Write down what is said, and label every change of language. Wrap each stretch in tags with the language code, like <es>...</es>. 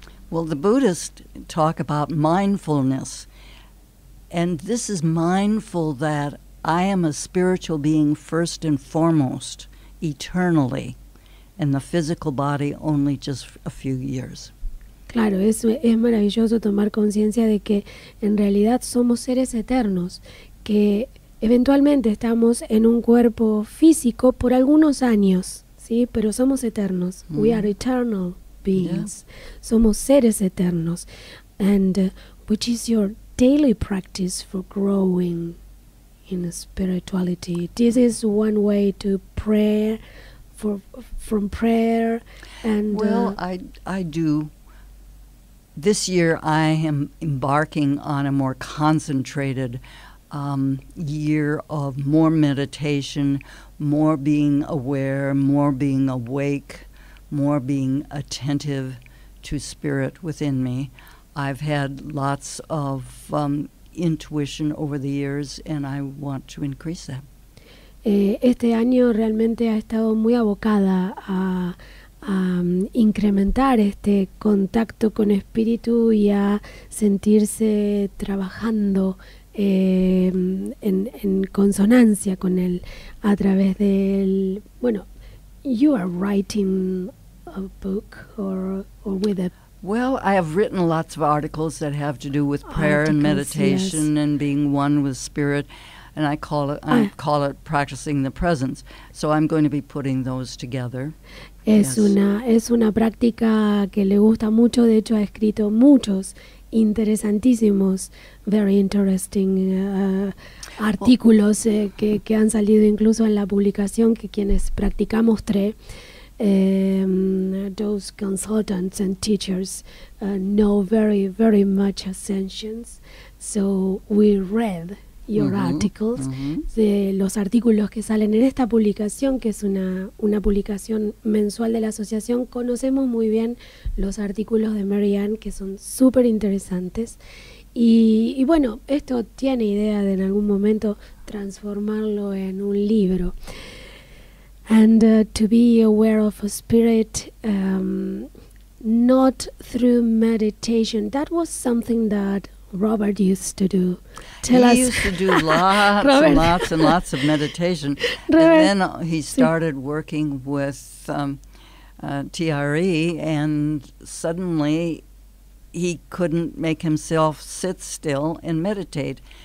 <en>Well, the Buddhists talk about mindfulness, and this is mindful that I am a spiritual being first and foremost, eternally, and the physical body only just a few years.</en> <es>Claro, es maravilloso tomar conciencia de que en realidad somos seres eternos, que eventualmente estamos en un cuerpo físico por algunos años, ¿sí? Pero somos eternos.</es> <en>We are eternal beings. Yeah.</en> <es>Somos seres eternos.</es> <en>And which is your daily practice for growing in spirituality? This is one way to pray, from prayer and... Well, I do. This year I am embarking on a more concentrated year of more meditation, more being aware, more being awake, more being attentive to spirit within me. I've had lots of intuition over the years, and I want to increase that.</en> <es>Este año realmente ha estado muy abocada a incrementar este contacto con espíritu y a sentirse trabajando en consonancia con él a través del, bueno,</es> <en>you are writing a book or with a... Well, I have written lots of articles that have to do with prayer and meditation, yes, and being one with spirit, and I call it practicing the presence. So I'm going to be putting those together.</en> <es>Es una práctica que le gusta mucho. De hecho, ha escrito muchos interesantísimos,</es> <en>very interesting</en> <es>artículos que han salido incluso en la publicación, que quienes practicamos T.R.E,</es> <en>those consultants and teachers know very, very much Ascensions. So we read your articles,</en> <es>de los artículos que salen en esta publicación, que es una publicación mensual de la asociación. Conocemos muy bien los artículos de Marianne, que son súper interesantes. Y bueno, esto tiene idea de en algún momento transformarlo en un libro.</es> <en>And to be aware of a spirit, not through meditation. That was something that Robert used to do. He used to do lots and lots and lots of meditation. And then he started working with T.R.E, and suddenly he couldn't make himself sit still and meditate.</en>